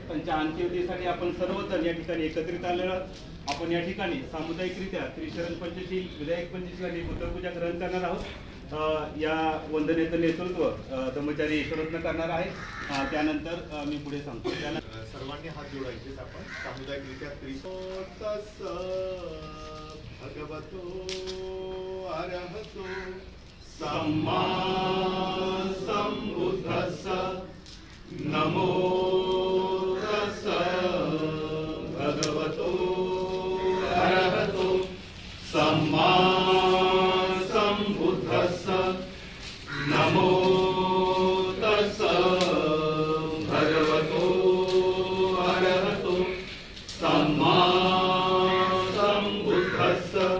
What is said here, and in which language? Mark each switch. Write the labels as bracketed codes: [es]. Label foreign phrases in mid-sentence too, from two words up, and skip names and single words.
[mr] त्यांच्या अंत्यविधीसाठी आपण सर्वजण या ठिकाणी एकत्रित आलेलो आहोत. आपण या ठिकाणी सामुदायिकरित्या त्रिशरण पंचशील विधायक पंचशील आणि उत्तरपूजा ग्रहण करणार आहोत. या वंदनेचं नेतृत्व ब्रह्मचारी ईश्वरत्न करणार आहे. त्यानंतर मी पुढे सांगतो. सर्वांनी हात जोडायचे. आपण सामुदायिकरित्या [pi] त्रिसोतस भगवतो अरहतो सम्मा संबुद्धस्स नमो तस्स भगवतो अरहतो सम्मा संबुद्धस्स नमो तस्स भगवतो अरहतो सम्मा संबुद्धस्स